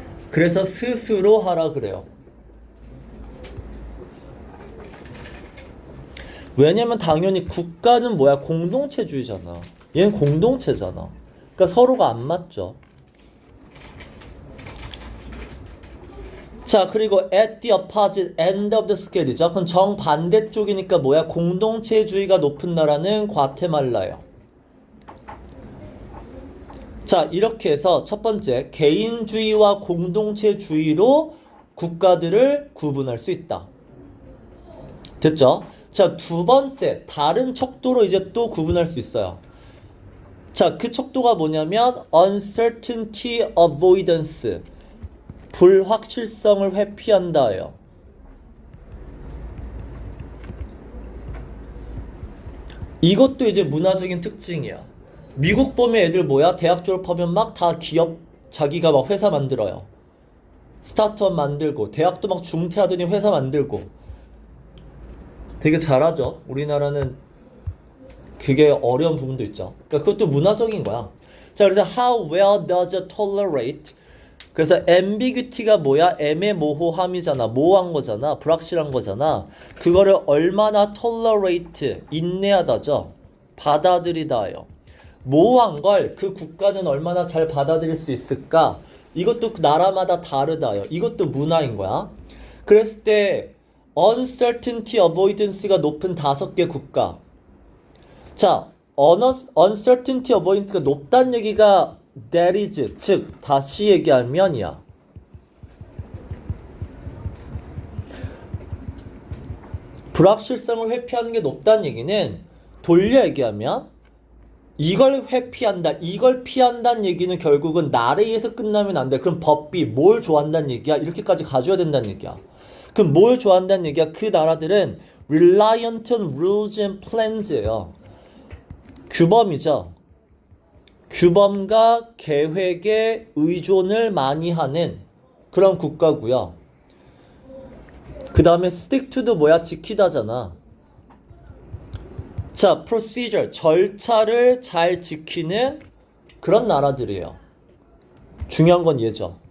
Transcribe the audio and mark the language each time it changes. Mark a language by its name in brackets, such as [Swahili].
[Korean] 그래서 스스로 하라 그래요. 왜냐면 당연히 국가는 뭐야? 공동체주의잖아. 얘는 공동체잖아. 그러니까 서로가 안 맞죠. [English] 자, 그리고 at the opposite end of the scale이죠. [Korean] 그럼 정반대 쪽이니까 뭐야? 공동체주의가 높은 나라는 과테말라예요. 자, 이렇게 해서 첫 번째, 개인주의와 공동체주의로 국가들을 구분할 수 있다. 됐죠? 자, 두 번째, 다른 척도로 이제 또 구분할 수 있어요. 자, 그 척도가 뭐냐면 uncertainty avoidance, 불확실성을 회피한다예요. 이것도 이제 문화적인 특징이야. 미국 보면 애들 뭐야? 대학 졸업하면 막 다 기업, 자기가 막 회사 만들어요. 스타트업 만들고, 대학도 막 중퇴하더니 회사 만들고. 되게 잘하죠. 우리나라는 그게 어려운 부분도 있죠. 그러니까 그것도 문화적인 거야. [English] 자, 그래서 how well does it tolerate? [Korean] 그래서 ambiguity가 뭐야? 애매모호함이잖아. 모호한 거잖아. 불확실한 거잖아. 그거를 얼마나 tolerate, 인내하다죠. 받아들이다요. 모호한 걸 그 국가는 얼마나 잘 받아들일 수 있을까? 이것도 나라마다 다르다요. 이것도 문화인 거야. 그랬을 때 uncertainty avoidance가 높은 5개 국가. 자, uncertainty avoidance가 높다는 얘기가 [English] that is, [Korean] 즉 다시 얘기하면이야. 불확실성을 회피하는 게 높다는 얘기는 돌려 얘기하면 이걸 회피한다, 이걸 피한다는 얘기는 결국은 나라에 의해서 끝나면 안 돼. 그럼 법비, 뭘 좋아한다는 얘기야? 이렇게까지 가져야 된다는 얘기야. 그럼 뭘 좋아한다는 얘기야? 그 나라들은 [English] reliant on rules and plans예요. [Korean] 규범이죠. 규범과 계획에 의존을 많이 하는 그런 국가고요. 그 다음에 stick to도 뭐야? 지키다잖아. 자, procedure, 절차를 잘 지키는 그런 나라들이에요. 중요한 건 얘죠.